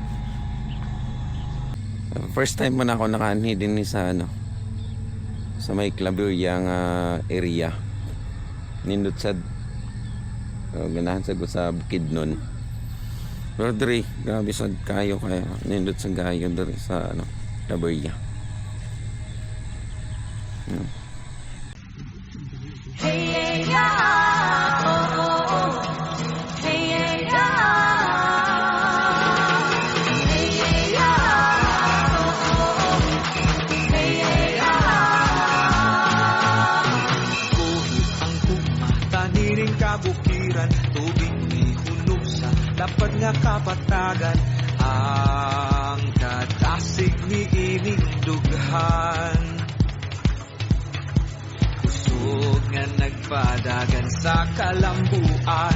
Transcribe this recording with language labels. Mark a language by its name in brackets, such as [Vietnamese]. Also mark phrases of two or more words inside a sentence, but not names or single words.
[English] First time [Cebuano] mo na ako nakaanhi din ni sa ano. Sa may Claveria nga area. Nindot sa ganahan sa Bukidnon. Pero diri, grabe sa kayo kaya nindot sa gayo diri sa ano, Claveria. Hey, yeah, oh, oh, oh. Hey, yeah, hey, yeah, oh, oh, oh. Hey, yeah. Kuhit ang tugma, taniring kabukiran, tubig ni hulog sa dapat nga kapatagan. Ang katasig ni ining dughan, usog nga nagpadagan sa kalambuan.